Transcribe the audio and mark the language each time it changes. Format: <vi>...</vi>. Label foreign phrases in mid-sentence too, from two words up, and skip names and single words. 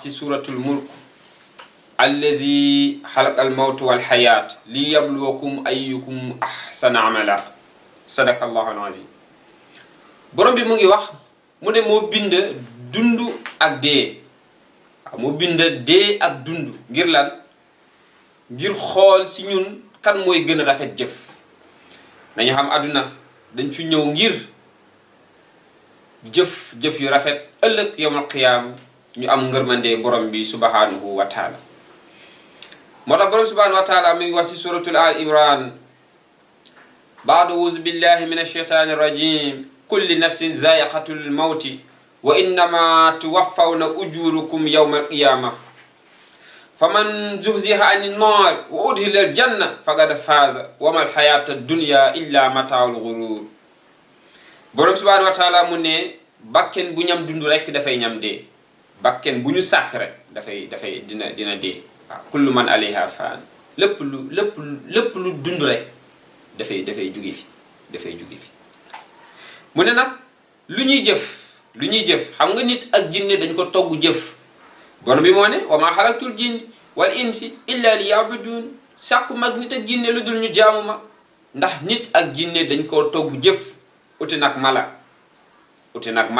<wo>ci</wo> <ar>سورة الملك الذي خلق الموت والحياة ليبلوكم أيكم أحسن عملا صدق الله العظيم</ar> <wo>borom bi mu ngi wax mu ne moo bind dund ak dee moo bind dee ak dund ngir lan ngir xool ci ñun kan mooy gën a rafet jëf dañu xam àdduna dañ fi ñëw ngir jëf yu rafet ëllëg</wo> <ar>يوم القيامة</ar> <wo>ñu am ngërmande borom bi</wo> <ar>سبحانه وتعالى</ar> <wo>moo tax borom</wo> <ar>سبحانه وتعالى</ar> <wo>mi ngi wax ci</wo> <ar>سورة آل عمران بعد أعوذ بالله من الشيطان الرجيم كل نفس ذائقة الموت وإنما توفون أجوركم يوم القيامة فمن زحزح عن النار وأدخل الجنة فقد فاز وما الحياة الدنيا إلا متاع الغرور borom سبحانه وتعالى</ar> <wo>mu ne bakken bu ñam dund rek dafay ñam dee bakken bu ñu sàkk rek dafay dina dee waaw</wo> <ar>كل من عليها فان</ar> <wo>lépp lu dund rek dafay jugi fi mu ne nag lu ñuy jëf xam nga nit ak jinne dañ ko togg jëf borom bi moo ne</wo> <ar>وما خلقت الجن والإنس إلا ليعبدون</ar> <wo>sàkku mag nit ak jinne lu dul ñu jaamu ma ndax nit ak jinne dañ koo togg jëf uti nag mala uti</wo>